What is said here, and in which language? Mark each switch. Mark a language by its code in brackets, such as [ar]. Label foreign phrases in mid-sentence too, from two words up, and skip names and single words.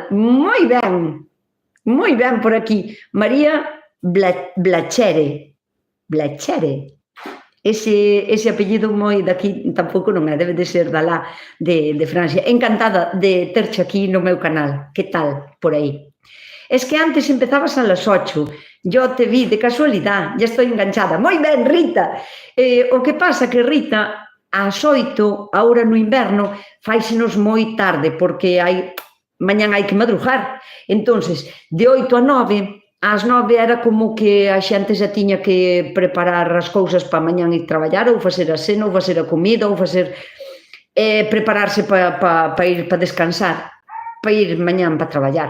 [gl] Moi ben por aquí. María Blachere. Ese apellido moi daqui tampouco non é, debe de ser da lá de Francia. Encantada de terche aquí no meu canal. Que tal por aí? [es] Es que antes empezabas a las 8. Yo te vi de casualidad, ya estoy enganchada. [gl] Moi ben, Rita. O que pasa que, Rita, ás 8, ahora no inverno, fáisenos moi tarde, porque mañan hai que madrugar. [es] Entonces, de 8 a 9... [gl] Ás 9 era como que a xente xa tiña que preparar as cousas para mañán ir traballar, ou facer a cena, ou facer a comida, ou facer prepararse para ir para descansar, para ir mañán para traballar.